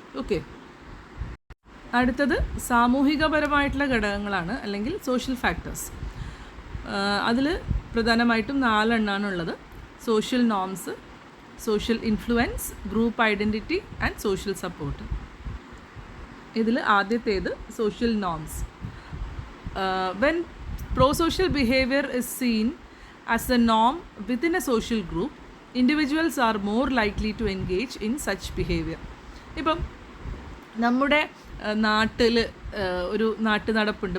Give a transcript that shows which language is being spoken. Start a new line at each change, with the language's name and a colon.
Malayalam: Okay, അടുത്തത് സാമൂഹികപരമായിട്ടുള്ള ഘടകങ്ങളാണ്, അല്ലെങ്കിൽ സോഷ്യൽ ഫാക്ടേഴ്സ്. അതിൽ പ്രധാനമായിട്ടും 4 എണ്ണാണുള്ളത്. Social norms, social influence, group identity and social support. ഇതിൽ ആദ്യത്തേത് social norms.
English: When prosocial behavior is seen as a norm within a social group, individuals are more likely to engage in such behavior.
Malayalam: ഇപ്പം നമ്മുടെ നാട്ടിൽ ഒരു നാട്ടു നടപ്പുണ്ട്.